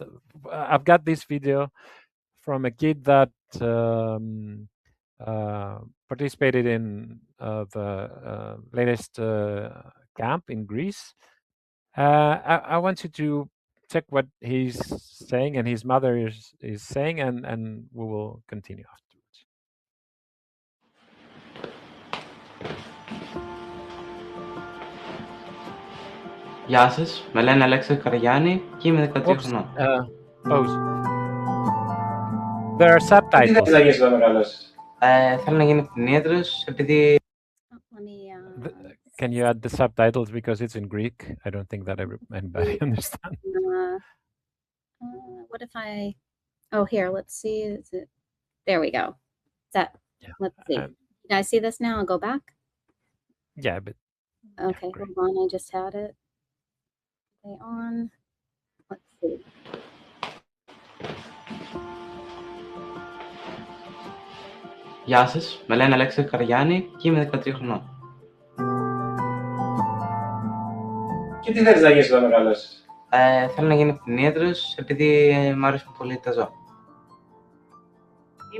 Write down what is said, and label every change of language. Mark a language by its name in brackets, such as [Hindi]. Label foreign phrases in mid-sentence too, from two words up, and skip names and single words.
[English] I've got this video from a kid that participated in the latest camp in Greece. I want you to check what he's saying and his mother is saying, and we will continue afterwards. [Greek] Γεια σας, με λένε Αλέξη Καραγιάννη και είμαι 13 χρονών. [English] Pause. There are subtitles. [Greek] Τι θέλεις να μεγαλώσεις? Θέλω να γίνω κτηνίατρος επειδή... [English] Can you add the subtitles because it's in Greek? I don't think that anybody understands. What if I... Oh, here, let's see. Is it... There we go. Let's see. Can I see this now? I'll go back? Yeah, but... Okay, hold on. I just had it. Okay, on. Let's see. [Greek] Γεια σας, με λένε Αλέξη Καραγιάννη και είμαι 13 χρονών. Και τι θέλεις να γίνεις όταν μεγαλώσεις? Θέλω να γίνω κτηνίατρος επειδή μου αρέσουν πολύ τα ζώα.